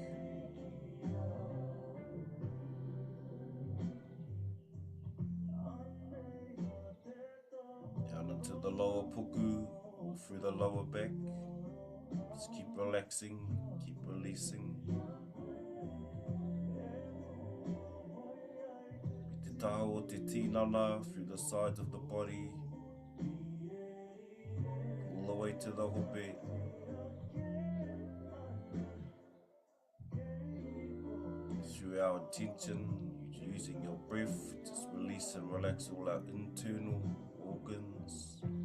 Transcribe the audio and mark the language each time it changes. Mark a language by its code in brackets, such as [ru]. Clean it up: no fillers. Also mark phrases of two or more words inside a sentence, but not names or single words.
[en] Down into the lower puku, all through the lower back. Just keep relaxing, keep releasing. [mi] Te taha o te tinana [en] through the sides of the body, all the way to the hope. Through our intention, using your breath, just release and relax all our internal organs.